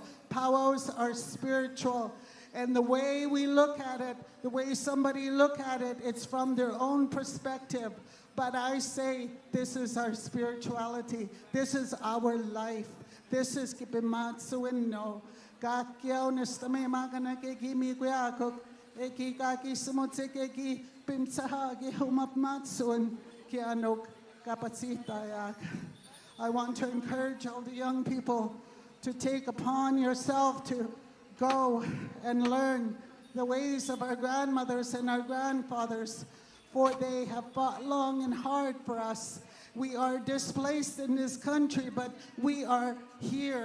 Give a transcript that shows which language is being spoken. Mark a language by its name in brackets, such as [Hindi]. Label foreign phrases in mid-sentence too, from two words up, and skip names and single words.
[English] Powwows are spiritual. And the way we look at it, the way somebody look at it, it's from their own perspective. But I say, this is our spirituality. This is our life. This is [Innu-aimun] kipimatsuin no. Kakyaw nistame makanakeki miguakok. Eki kaki sumutseki pimsahagi humapmatsuin kianok kapatsitayak. [English] I want to encourage all the young people to take upon yourself to go and learn the ways of our grandmothers and our grandfathers, for they have fought long and hard for us. We are displaced in this country, but we are here.